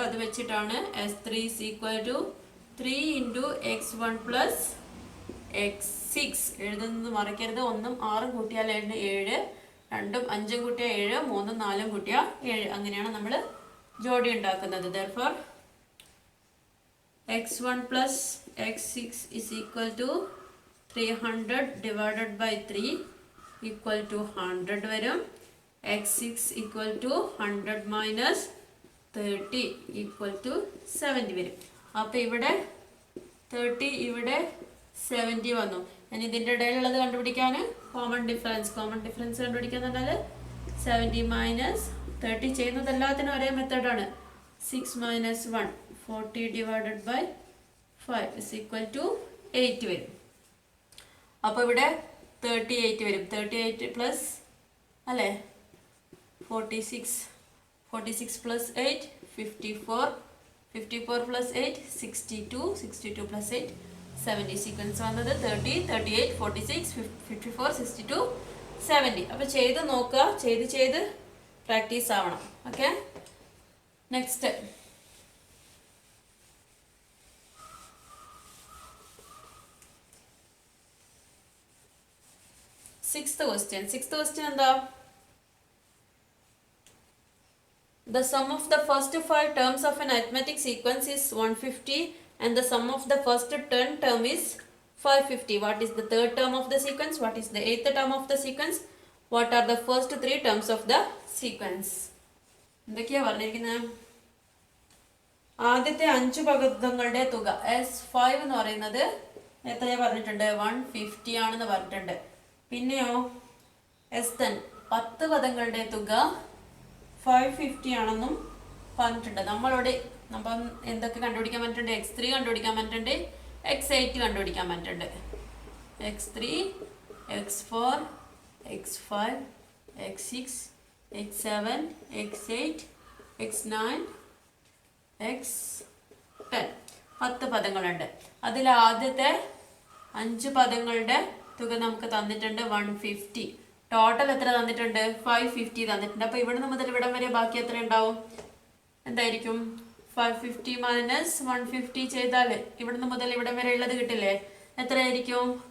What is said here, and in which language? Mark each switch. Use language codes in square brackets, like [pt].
[ml] അത് വെച്ചിട്ടാണ് [en] s3 is equal to 3 into x1 plus x6 [ml] എഴുതുന്നത് മറക്കരുത്. 1ഉം 6ഉം കൂട്ടിയാൽ 7, 2ഉം 5ഉം കൂട്ടിയാൽ 7, 3ഉം 4ഉം കൂട്ടിയാൽ 7. അങ്ങനെയാണ് നമ്മൾ ജോഡി ഉണ്ടാക്കുന്നത്. [en] therefore x1 plus x6 is equal to 300 divided by 3 equal to 100 [ml] വരും. [en] x6 equal to 100 minus 30 equal to 70 [ml] വരും. അപ്പോൾ ഇവിടെ 30, ഇവിടെ 70 വന്നു. ഇനി ഇതിൻ്റെ ഇടയിലുള്ളത് കണ്ടുപിടിക്കാൻ കോമൺ ഡിഫറൻസ് കണ്ടുപിടിക്കാൻ പറഞ്ഞാൽ 70 മൈനസ് 30 ചെയ്യുന്നത് എല്ലാത്തിനും ഒരേ മെത്തേഡാണ്. [en] 6 minus 1 40 divided by 5 is equal to 8 [ml] വരും. അപ്പോൾ ഇവിടെ 38 വരും. 38 പ്ലസ് അല്ലേ 46 plus 8 54 plus 8 62 plus 8 70. സീക്വൻസ് വന്നത് 30 38 46 54 62 70. അപ്പോൾ ചെയ്ത് നോക്കുക, ചെയ്ത് പ്രാക്ടീസ് ആവണം. ഓക്കെ, നെക്സ്റ്റ് സിക്സ്ത് ക്വസ്റ്റ്യൻ എന്താ? [en] The sum of the first 5 terms of an arithmetic sequence is 150 and the sum of the first 10 term is 550. What is the third term of the sequence? What is the eighth term of the sequence? What are the first 3 terms of the sequence? [ml] എന്തൊക്കെയാ പറഞ്ഞിരിക്കുന്നത്? ആദ്യത്തെ 5 പദങ്ങളുടെ തുക S5 എന്ന് പറയുന്നത് എത്രയാ പറഞ്ഞിട്ടുണ്ട്? 150 ആണെന്ന് പറഞ്ഞിട്ടുണ്ട്. പിന്നെയോ S10 10 പദങ്ങളുടെ തുക 550 ആണെന്നും പറഞ്ഞിട്ടുണ്ട്. നമ്മൾ എന്തൊക്കെ കണ്ടുപിടിക്കാൻ പറ്റുന്നുണ്ട്? x3 കണ്ടുപിടിക്കാൻ പറ്റുന്നുണ്ട്, x8 കണ്ടുപിടിക്കാൻ പറ്റുന്നുണ്ട്. x3 x4 x5 x6 x7 x8 x9 x10 10 പദങ്ങളുണ്ട്. അതിൽ ആദ്യത്തെ 5 പദങ്ങളുടെ തുക നമുക്ക് തന്നിട്ടുണ്ട് 150. ടോട്ടൽ എത്ര തന്നിട്ടുണ്ട്? 550 തന്നിട്ടുണ്ട്. അപ്പോൾ ഇവിടെ മുതൽ ഇവിടം വരെ ബാക്കി എത്ര ഉണ്ടാവും? എന്തായിരിക്കും? 550 മൈനസ് 150 ചെയ്താൽ ഇവിടുന്ന് മുതൽ ഇവിടം വരെ ഉള്ളത് കിട്ടില്ലേ? എത്രയായിരിക്കും?